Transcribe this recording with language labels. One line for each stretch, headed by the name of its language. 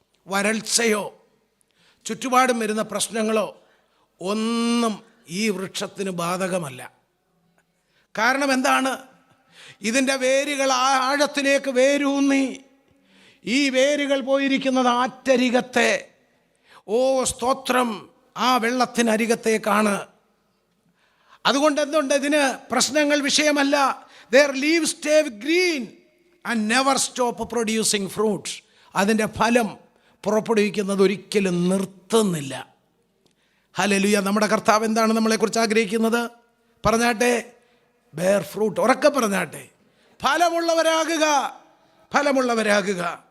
Malayalam: വരൾച്ചയോ ചുറ്റുപാടും വരുന്ന പ്രശ്നങ്ങളോ ഒന്നും ഈ വൃക്ഷത്തിന് ബാധകമല്ല. കാരണം എന്താണ്? ഇതിൻ്റെ വേരുകൾ ആഴത്തിലേക്ക് വേരൂന്നി, ഈ വേരുകൾ പോയിരിക്കുന്നത് ആറ്റരികത്തെ, സ്തോത്രം, ആ വെള്ളത്തിനരികത്തേക്കാണ്. അതുകൊണ്ട് എന്തുണ്ട്? ഇതിന് പ്രശ്നങ്ങൾ വിഷയമല്ല.
English: Their leaves stay green and never stop producing fruits.
Malayalam: അതിൻ്റെ ഫലം പുറപ്പെടുവിക്കുന്നത് ഒരിക്കലും നിർത്തുന്നില്ല. ഹല്ലേലൂയ. നമ്മുടെ കർത്താവ് എന്താണ് നമ്മളെക്കുറിച്ച് ആഗ്രഹിക്കുന്നത്? പറഞ്ഞാട്ടെ,
English: Bear fruit.
Malayalam: ഉറക്കെ പറഞ്ഞാട്ടെ, ഫലമുള്ളവരാകുക, ഫലമുള്ളവരാകുക.